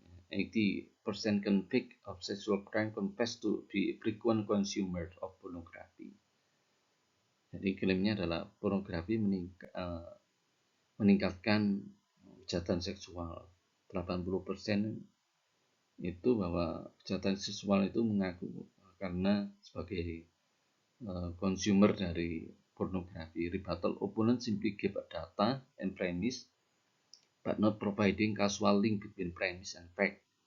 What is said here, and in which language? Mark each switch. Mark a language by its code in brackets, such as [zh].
[en] 80% convict of sexual crime confess to be frequent consumer of pornography. [id] Jadi klaimnya adalah pornografi meningkatkan kejahatan seksual. 80% itu bahwa kejahatan seksual itu mengaku karena sebagai consumer dari pornografi. [en] Rebuttal opponent simply give a data and premise but not providing causal link between premise and fact.